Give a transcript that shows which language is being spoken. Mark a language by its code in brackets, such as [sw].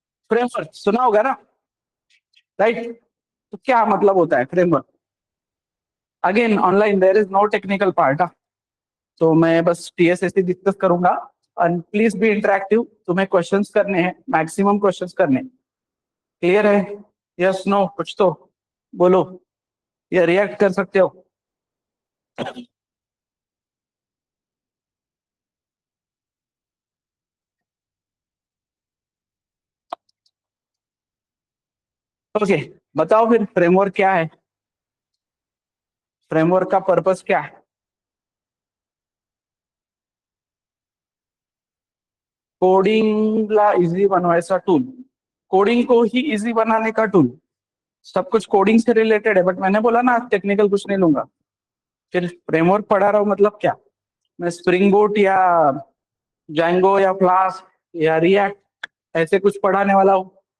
[hi] Framework सुना होगा ना, राइट? तो क्या मतलब होता है framework? [en] Again online there is no technical part. [hi] तो मैं बस टीएसएससी डिस्कस करूंगा. [en] And please be interactive. [hi] तुम्हें क्वेश्चंस करने हैं, मैक्सिमम क्वेश्चंस करने हैं. क्लियर है? यस नो कुछ तो बोलो, या रिएक्ट कर सकते हो. ओके, बताओ फिर फ्रेमवर्क क्या है, फ्रेमवर्क का पर्पस क्या है? [mr] कोडिंगला इझी बनवायचा टूल. [hi] कोडिंग को ही इजी बनाने का टूल. सब कुछ कोडिंग से रिलेटेड है, बट मैंने बोला ना टेक्निकल कुछ नहीं लूंगा. फिर फ्रेमवर्क पढ़ा रहा हूँ मतलब क्या? मैं स्प्रिंग बोट या जैंगो या फ्लास्क या रिएक्ट ऐसे कुछ पढ़ाने वाला हूँ?